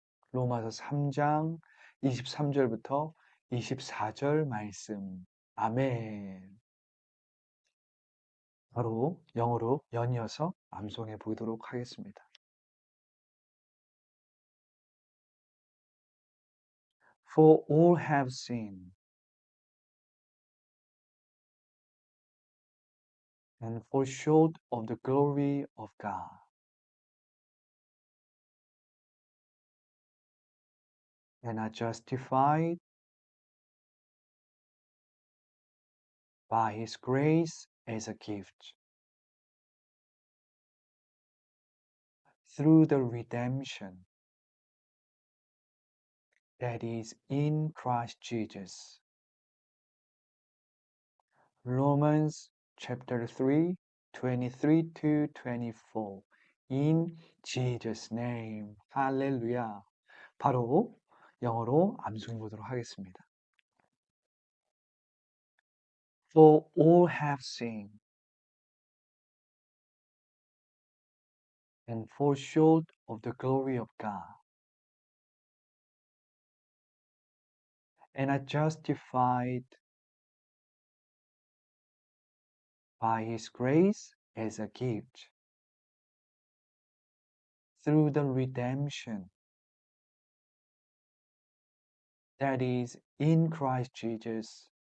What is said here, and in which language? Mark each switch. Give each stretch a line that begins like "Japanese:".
Korean: 로마서 3장 23절부터 24절 말씀. 아멘. 바로 영어로 연이어서 암송해 보도록 하겠습니다.
English: For all have sinned and fall short of the glory of God. And are justified by His grace as a gift through the redemption that is in Christ Jesus. Romans chapter 3, 23 to 24. In Jesus' name.
Korean: 할렐루야. 바로 영어로 암송해 보도록 하겠습니다.
English: For all have sinned and fall short of the glory of God, and are justified by His grace as a gift through the redemption that is in Christ Jesus.